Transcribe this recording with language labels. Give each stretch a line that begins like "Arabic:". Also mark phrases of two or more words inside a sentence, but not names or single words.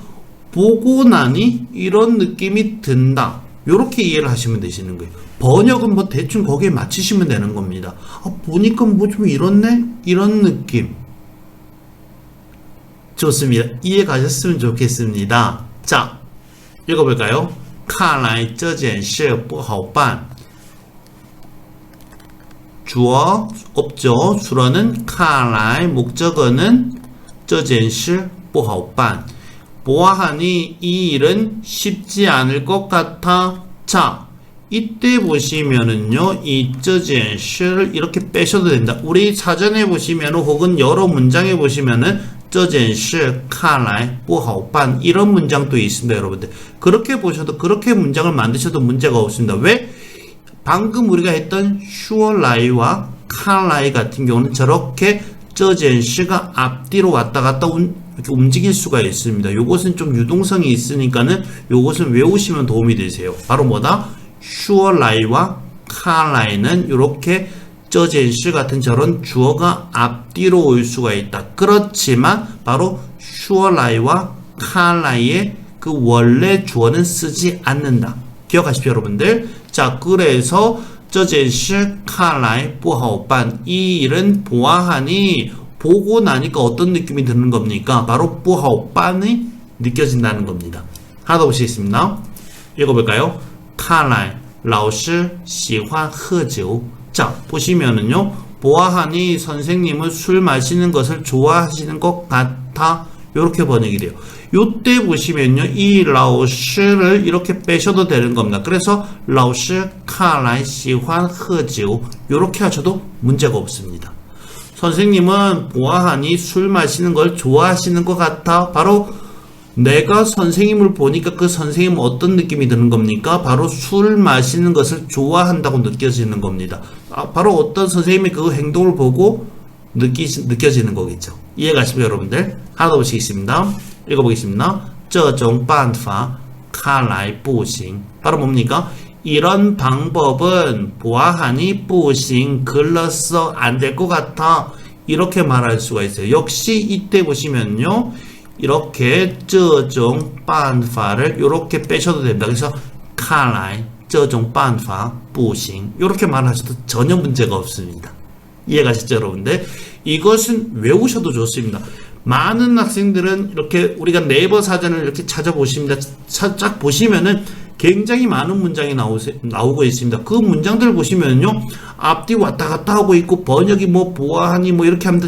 Korean: 보고 나니 이런 느낌이 든다. 요렇게 이해를 하시면 되시는 거예요. 번역은 뭐 대충 거기에 맞추시면 되는 겁니다. 보니까 뭐 좀 이렇네? 이런 느낌. 좋습니다. 이해 가셨으면 좋겠습니다. 자, 읽어볼까요?
Chinese: 看来这件事不好办.
Korean: 주어 없죠.
Chinese: 주어는 看来, 목적어는 这件事不好办.
Korean: 보아하니 이 일은 쉽지 않을 것 같아. 자, 이때 보시면은요, 이
Chinese: 这件事
Korean: 를 이렇게 빼셔도 된다. 우리 사전에 보시면은 혹은 여러 문장에 보시면은
Chinese: 这件事看来不好办
Korean: 이런 문장도 있습니다, 여러분들. 그렇게 보셔도 그렇게 문장을 만드셔도 문제가 없습니다. 왜? 방금 우리가 했던 说来와 看来 같은 경우는 저렇게
Chinese: 这件事
Korean: 가 앞뒤로 왔다 갔다 이렇게 움직일 수가 있습니다. 요것은 좀 유동성이 있으니까는 요것은 외우시면 도움이 되세요. 바로 뭐다? 说来와 看来 는 이렇게
Chinese: 这件事
Korean: 같은 저런 주어가 앞뒤로 올 수가 있다. 그렇지만 바로 说来와 看来 의 그 원래 주어는 쓰지 않는다. 기억하십시오, 여러분들. 자, 그래서
Chinese: 这件事看来不好办.
Korean: 이 일은 보아하니 보고 나니까 어떤 느낌이 드는 겁니까? 바로
Chinese: 不好办
Korean: 이 느껴진다는 겁니다. 하나 더 보시겠습니다. 읽어볼까요?
Chinese: 看来老师喜欢喝酒.
Korean: 자, 보시면은요, 보아하니 선생님은 술 마시는 것을 좋아하시는 것 같아. 이렇게 번역이 돼요. 요때 보시면요, 이 老师 를 이렇게 빼셔도 되는 겁니다. 그래서
Chinese: 老师看来喜欢喝酒
Korean: 이렇게 하셔도 문제가 없습니다. 선생님은 보아하니 술 마시는 걸 좋아하시는 것 같아. 바로 내가 선생님을 보니까 그 선생님은 어떤 느낌이 드는 겁니까? 바로 술 마시는 것을 좋아한다고 느껴지는 겁니다. 바로 어떤 선생님의 그 행동을 보고 느껴지는 거겠죠. 이해가시죠, 여러분들? 하나 더 보시겠습니다. 읽어보겠습니다.
Chinese: 这种办法看来不行.
Korean: 바로 뭡니까? 이런 방법은 보아하니 不行, 글렀어, 안 될 것 같아. 이렇게 말할 수가 있어요. 역시 이때 보시면요, 이렇게
Chinese: 这种办法
Korean: 를 이렇게 빼셔도 됩니다.
Chinese: 그래서 看来这种办法不行.
Korean: 이렇게 말하셔도 전혀 문제가 없습니다. 이해가시죠, 여러분들? 이것은 외우셔도 좋습니다. 많은 학생들은 이렇게 우리가 네이버 사전을 이렇게 찾아보십니다. 쫙 보시면은 굉장히 많은 문장이 나오고 있습니다. 그 문장들 보시면요, 앞뒤 왔다 갔다 하고 있고 번역이 뭐 보아하니 뭐 이렇게 합니다.